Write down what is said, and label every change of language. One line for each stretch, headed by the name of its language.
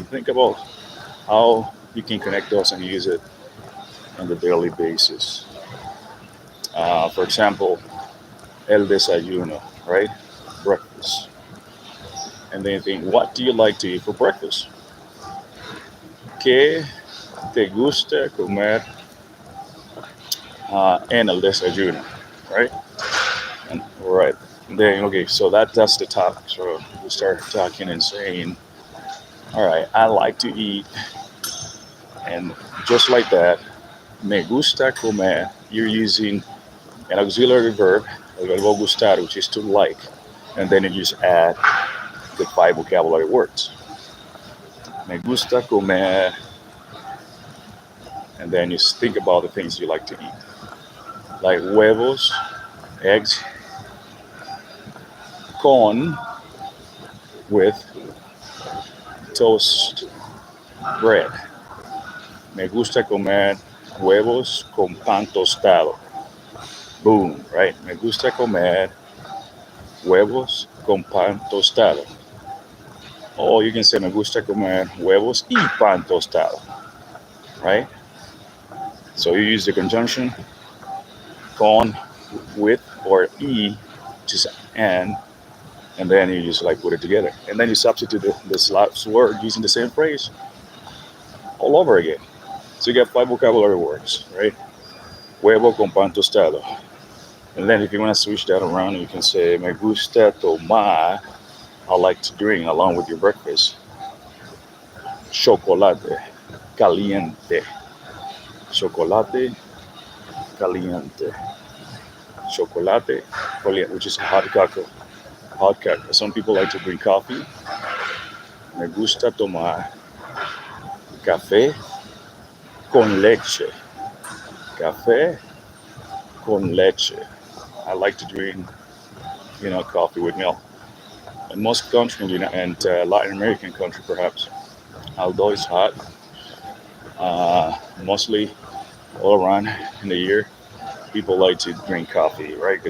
English: Think about how you can connect those and use it on the daily basis. For example, el desayuno, right? Breakfast. And then you think, what do you like to eat for breakfast?
Spanish: ¿Qué te gusta comer en el desayuno, right?
English: And right. Then, okay, so that's the topic. So we start talking and saying, all right, I like to eat, and just like that,
Spanish: me gusta comer.
English: You're using an auxiliary verb,
Spanish: el verbo gustar,
English: which is to like, and then you just add the 5 vocabulary words.
Spanish: Me gusta comer,
English: and then you think about the things you like to eat, like huevos, eggs, con, with toast bread.
Spanish: Me gusta comer huevos con pan tostado.
English: Boom, right?
Spanish: Me gusta comer huevos con pan tostado.
English: Or you can say
Spanish: me gusta comer huevos y pan tostado, right?
English: So you use the conjunction con with or y, just and then you just like put it together. And then you substitute this last word using the same phrase all over again. So you get 5 vocabulary words, right?
Spanish: Huevo con pan tostado.
English: And then if you want to switch that around, you can say
Spanish: me gusta tomar.
English: I like to drink along with your breakfast.
Spanish: Chocolate caliente. Chocolate caliente. Chocolate caliente,
English: which is hot cocoa. Hot cocoa. Some people like to drink coffee.
Spanish: Me gusta tomar café con leche. Café con leche.
English: I like to drink, coffee with milk. In most countries, and Latin American country perhaps, although it's hot, mostly all around in the year, people like to drink coffee, right?